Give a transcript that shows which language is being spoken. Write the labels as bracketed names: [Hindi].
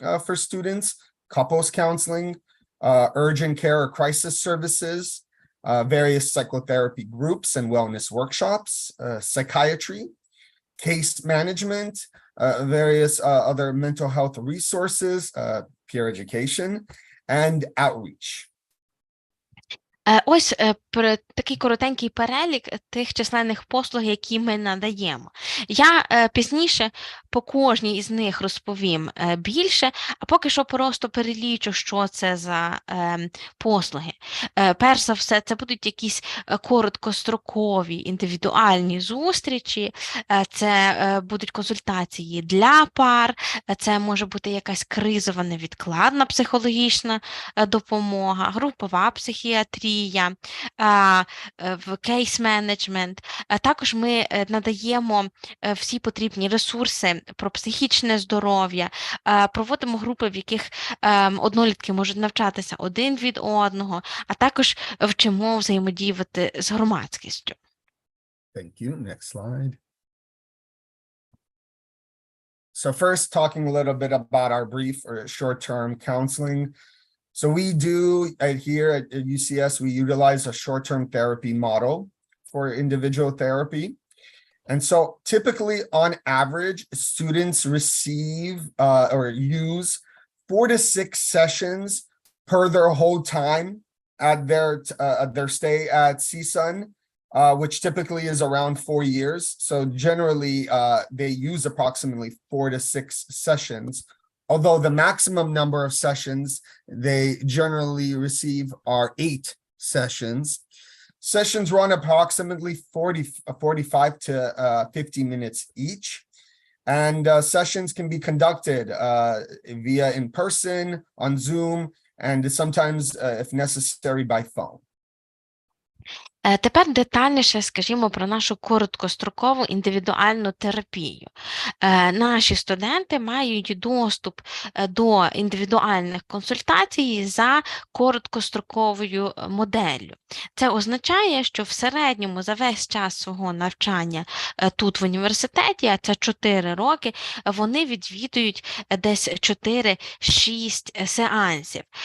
[English] for students, couples counseling, urgent care or crisis services, various psychotherapy groups and wellness workshops, psychiatry, case management, various other mental health resources, peer education, and outreach. [Ukrainian] Ось такий коротенький перелік тих численних послуг, які ми надаємо. Я пізніше по кожній із них розповім більше, а поки що просто перелічу, що це за послуги. Перш за все, це будуть якісь короткострокові індивідуальні зустрічі, це будуть консультації для пар, це може бути якась кризова невідкладна психологічна допомога, групова психіатрія, в кейс-менеджмент. Також ми надаємо всі потрібні ресурси про психічне здоров'я, проводимо групи, в яких однолітки можуть навчатися один від одного, а також вчимо взаємодіяти з громадськістю. [English] Thank you. Next slide. So first, talking a little bit about our brief or short-term counseling. So we do here at UCS, we utilize a short-term therapy model for individual therapy. And so typically on average, students receive or use 4 to 6 sessions per their whole time at their stay at CSUN, which typically is around 4 years. So generally they use approximately 4 to 6 sessions. Although the maximum number of sessions they generally receive are 8 sessions. Sessions run approximately 45 to 50 minutes each. And sessions can be conducted via in person, on Zoom, and sometimes, if necessary, by phone. [Ukrainian] Тепер детальніше скажімо про нашу короткострокову індивідуальну терапію. Наші студенти мають доступ до індивідуальних консультацій за короткостроковою моделлю. Це означає, що в середньому за весь час свого навчання тут в університеті, а це 4 роки, вони відвідують десь 4-6 сеансів.